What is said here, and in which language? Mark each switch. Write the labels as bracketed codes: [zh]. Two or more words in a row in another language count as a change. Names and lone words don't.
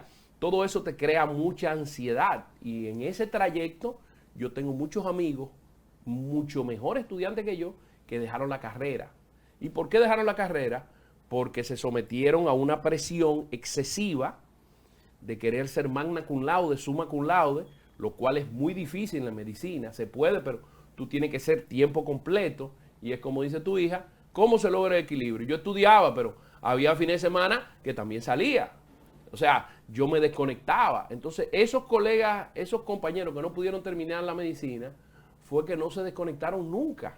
[es] Todo eso te crea mucha ansiedad y en ese trayecto yo tengo muchos amigos, mucho mejores estudiantes que yo, que dejaron la carrera. ¿Y por qué dejaron la carrera? Porque se sometieron a una presión excesiva de querer ser [la] magna cum laude, summa cum laude, [es] lo cual es muy difícil en la medicina. Se puede, pero tú tienes que ser tiempo completo y es como dice tu hija, ¿cómo se logra el equilibrio? Yo estudiaba, pero había fines de semana que también salía. O sea, yo me desconectaba. Entonces, esos colegas, esos compañeros que no pudieron terminar la medicina, fue que no se desconectaron nunca.